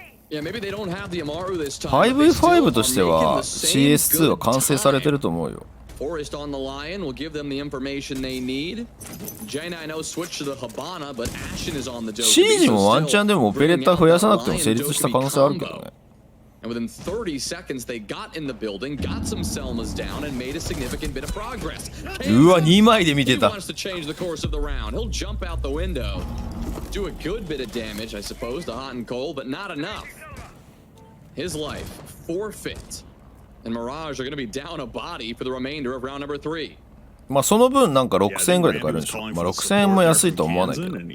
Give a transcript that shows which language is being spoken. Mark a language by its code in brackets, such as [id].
[ja] 5v5 としては CS2 は完成されてると思うよ。 [en] Forest on the lion will give them the information they need. J9O switch to the Habana, but Ashen is on the dope. [ja] シージもワンチャンでもオペレーター増やさなくても成立した可能性あるけどね。 [en] And within 30 seconds, they got in the building, got some Selmas down, and made a significant bit of progress. [ja] うわ、2枚で見てた。 [en] He wants to change the course of the round. He'll jump out the window, do a good bit of damage, I suppose, to Hot and Cold, but not enough. His life forfeit.And Mirage are going to be down a body for the remainder of round number 3. [ja] まあその分なんか6000円ぐらいで買えるんでしょ。まあ6000円も安いとは思わないけど。